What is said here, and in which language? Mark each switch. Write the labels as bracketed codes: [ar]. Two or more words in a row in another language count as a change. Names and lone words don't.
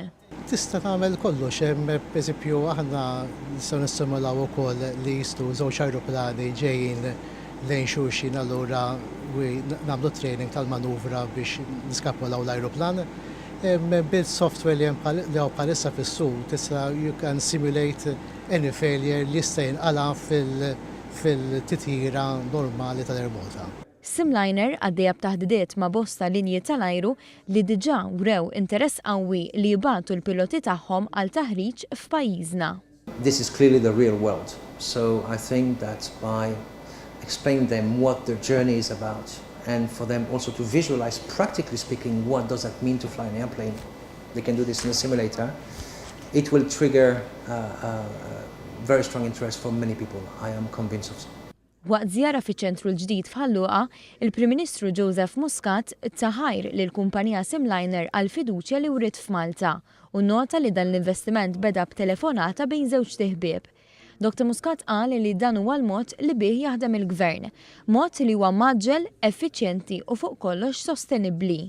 [mt] Tista' tagħmel kollox, hemm pereżempju aħna nistgħu nissimulaw ukoll li jistgħu żewġ ajruplani ġejjin lejn xulxin allura nagħmlu training tal-manuvra biex niskappolaw l-ajruplan. Bil-software li għaw palissa fis-suq, tista' [en] you can simulate any failure [mt] li jista' jinqala fil-titjira normali tal-Air Malta. Simliner għaddejja b'taħdidiet ma' bosta linji tal-ajru li diġà wrew interess qawwi li jibgħatu l-piloti tagħhom għal taħriġ f'pajjiżna. [en] This is clearly the real world. So I think that by explaining them what their journey is about and for them also to visualize, practically speaking, what does that mean to fly an airplane. They can do this in a simulator. It will trigger very strong interest for many people. I am convinced of so. [mt] Waqt żjara fiċ-ċentru l-ġdid f'Ħalluqa, il-Prim Ministru Joseph Muscat taħajr lill-kumpanija Simliner għal fiduċja li wrid f'Malta u nota li dan l-investiment beda b'telefonata bejn żewġ tieħbieb. Dr. Muscat qal li dan huwa l-mod li bih jaħdem il-Gvern, mod li huwa maġġel, effiċjenti u fuq kollox sostenibbli.